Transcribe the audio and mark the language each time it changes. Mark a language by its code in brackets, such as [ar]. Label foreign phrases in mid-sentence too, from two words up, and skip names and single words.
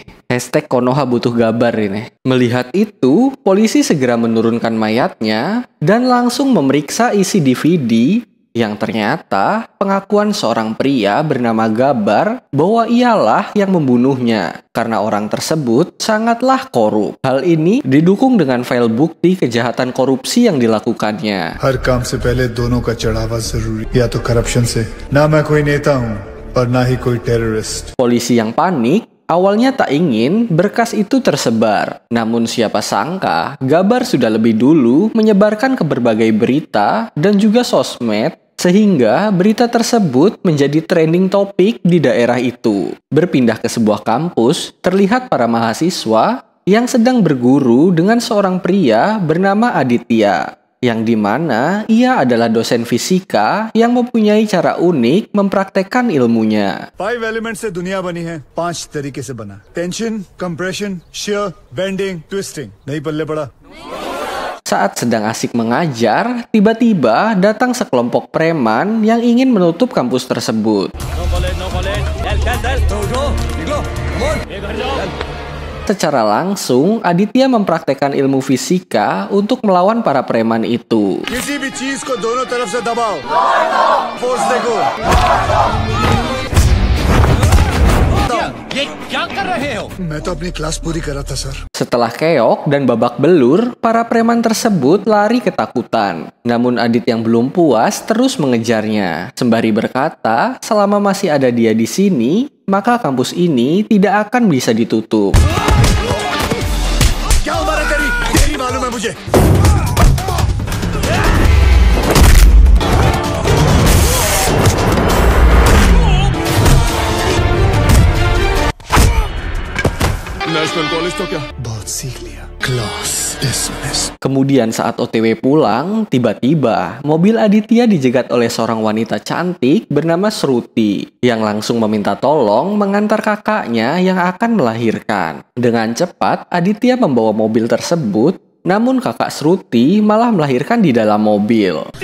[id] Hashtag Konoha butuh Gabbar ini. Melihat itu, polisi segera menurunkan mayatnya dan langsung memeriksa isi DVD yang ternyata pengakuan seorang pria bernama Gabbar bahwa ialah yang membunuhnya karena orang tersebut sangatlah korup. Hal ini didukung dengan file bukti kejahatan korupsi yang dilakukannya. [hi] हर काम से पहले दोनों का चढ़ावा जरूरी या तो करप्शन से ना मैं कोई नेता हूँ और ना ही कोई टेररिस्ट. [id] Polisi yang panik awalnya tak ingin berkas itu tersebar. Namun siapa sangka Gabbar sudah lebih dulu menyebarkan ke berbagai berita dan juga sosmed, sehingga berita tersebut menjadi trending topik di daerah itu. Berpindah ke sebuah kampus, terlihat para mahasiswa yang sedang berguru dengan seorang pria bernama Aditya, yang dimana ia adalah dosen fisika yang mempunyai cara unik mempraktekkan ilmunya. [hi] 5 एलिमेंट से दुनिया बनी है, 5 तरीके से बना. [en] tension, compression, shear, bending, twisting. [hi] नहीं पल्ले पड़ा. [id] Saat sedang asik mengajar, tiba-tiba datang sekelompok preman yang ingin menutup kampus tersebut. Secara langsung, Aditya mempraktekkan ilmu fisika untuk melawan para preman itu. [hi] किसी भी चीज को दोनों तरफ से दबाओ. फोर्स देखो. मैं तो अपनी क्लास पूरी कर रहा था सर. [id] Setelah keok dan babak belur, para preman tersebut lari ketakutan. Namun Adit yang belum puas terus mengejarnya. Sembari berkata, selama masih ada dia di sini, maka kampus ini tidak akan bisa ditutup. [hi] क्या उम्र है तेरी? तेरी मालूम है मुझे. नेशनल कॉलेज तो क्या? बहुत सीख लिया. [en] क्लास dismissed. [id] Kemudian saat OTW pulang, tiba-tiba mobil Aditya dijegat oleh seorang wanita cantik bernama Shruti yang langsung meminta tolong mengantar kakaknya yang akan melahirkan. Dengan cepat, Aditya membawa mobil tersebut, namun kakak Shruti malah melahirkan di dalam mobil.